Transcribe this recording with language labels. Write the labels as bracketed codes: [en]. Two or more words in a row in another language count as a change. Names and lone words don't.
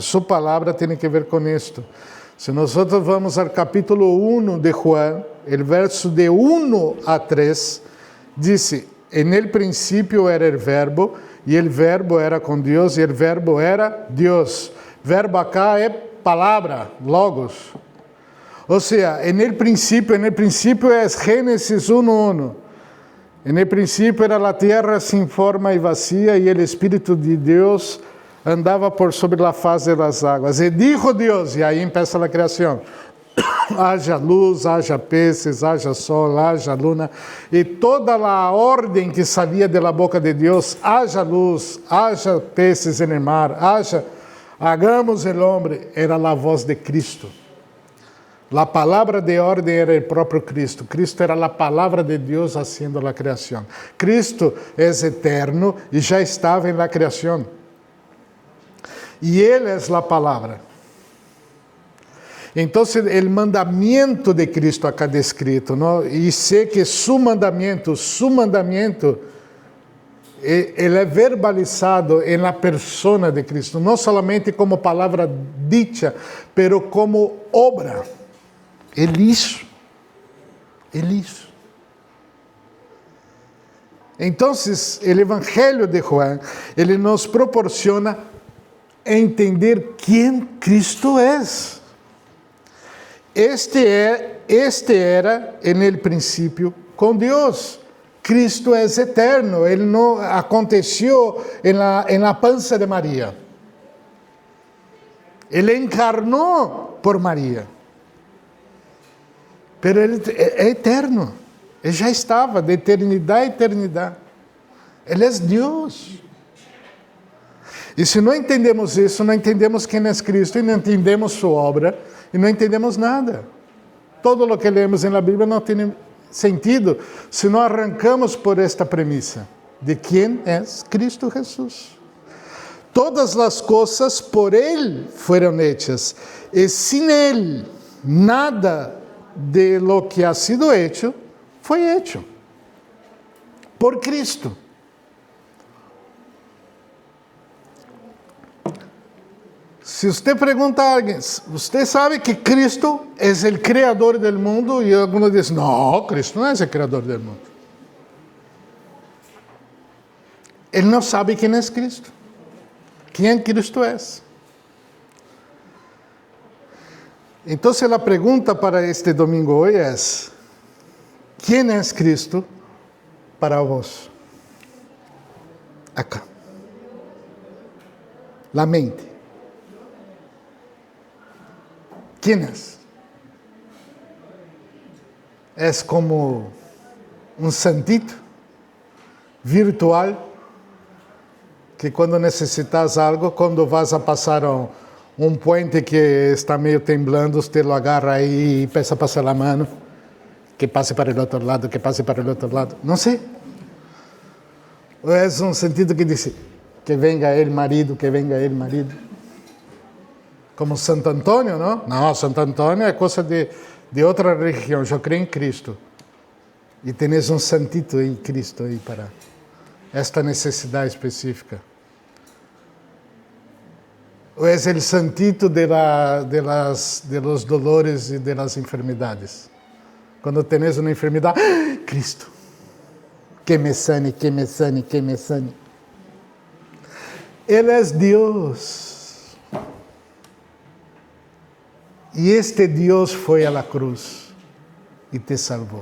[es] Su palabra tiene que ver con esto. Si nosotros vamos al capítulo 1 de Juan, el verso de 1 a 3, dice, en el principio era el verbo, y el verbo era con Dios, y el verbo era Dios. [pt] Verbo acá é palavra, logos. Ou seja, [es] en el principio é Gênesis 1:1. En el principio era la tierra sin forma y vacía, y el Espíritu de Dios andava por sobre la faz de las aguas. [pt] E dijo Deus, e aí empieza a criação, haja luz, haja peces, haja sol, haja luna, e toda a ordem que saía [es] de la boca [pt] de Deus, haja luz, haja [es] peces en el mar, hagamos el hombre, [pt] era a voz de Cristo. La palavra de ordem era o próprio Cristo. Cristo era a palavra de Deus haciendo a criação. Cristo é eterno e já estava na criação. E Ele é a palavra. Então, o mandamento de Cristo acá descrito, ¿no? E sei que su mandamento, ele é verbalizado na persona de Cristo, não somente como palavra [es] dicha, pero [pt] como obra. Ele hizo. Então, o Evangelho de Juan, ele nos proporciona entender quem Cristo é. [es] Este era en el princípio [pt] com Deus. Cristo é eterno, ele não aconteceu [es] en la panza de Maria. [pt] Ele encarnou por Maria. Pero ele é eterno. Ele já estava de eternidade a eternidade. Ele é Deus. E se não entendemos isso, não entendemos quem é Cristo, e não entendemos sua obra, e não entendemos nada. Todo o que lemos na Bíblia não tem sentido se não arrancamos por esta premissa de quem é Cristo Jesus. Todas as coisas por Ele foram hechas, e sem Ele, [es] nada de lo que ha sido hecho, foi hecho por Cristo. [pt] Se você pergunta a alguém, você sabe que Cristo é o Criador do mundo? E alguns dizem, não, Cristo não é o Criador do mundo. Ele não sabe quem é Cristo. Quem Cristo é. Então, a pergunta para este domingo hoje é, quem é Cristo para vós? [es] Acá. La mente. ¿Quién es? Es como un santito virtual que cuando necesitas algo, cuando vas a pasar [pt] um [es] puente que está [pt] meio temblando, você lo agarra aí e peça passar a mão, que passe para o outro lado, que passe para o outro lado. Não sei. Ou é um sentido que diz, [es] que venga el marido, que venga el marido. [pt] Como Santo Antônio, não? Não, Santo Antônio é coisa de outra religião. Eu creio em Cristo. E tenes um santito em Cristo aí para esta necessidade específica. Ou é o santito [es] de los dolores [pt] e [es] de las [pt] enfermidades. Quando tenes uma enfermidade, Cristo, [es] que me sane, que me sane, que me sane. [pt] Ele é Deus. E este Deus foi à cruz e te salvou.